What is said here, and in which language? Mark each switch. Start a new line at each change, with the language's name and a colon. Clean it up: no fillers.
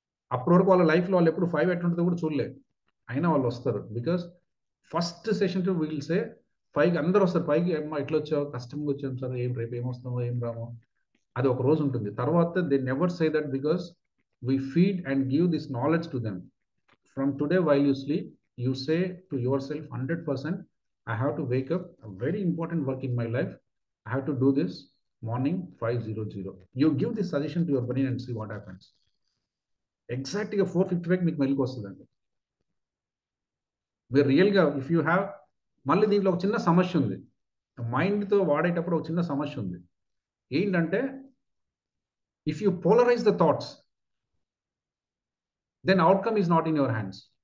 Telugu: అప్పటి వరకు వాళ్ళ లైఫ్లో వాళ్ళు ఎప్పుడు 5 ఎట్లుంటుందో కూడా చూడలేదు, అయినా వాళ్ళు వస్తారు.
English: because first session will say
Telugu: 5కి అందరూ వస్తారు. 5కి అమ్మా ఎట్లా వచ్చావు, కష్టంగా వచ్చాం సార్, ఏం రేపు ఏమొస్తామో ఏం రామో, అది ఒక రోజు ఉంటుంది.
English: తర్వాత they never say that, because we feed and give this knowledge to them. From today while you sleep, you say to yourself 100%, I have to wake up, a very important work in my life, I have to do this morning 5:00. You give this suggestion to your brain and see what happens.
Telugu: Exactly 4:55 మీకు మెలకు వస్తుందండి. మీరు రియల్గా
English: if you have,
Telugu: మళ్ళీ దీంట్లో ఒక చిన్న సమస్య ఉంది, మైండ్తో వాడేటప్పుడు ఒక చిన్న సమస్య ఉంది.
English: ఏంటంటే if you polarise the thoughts, then outcome is not in your hands.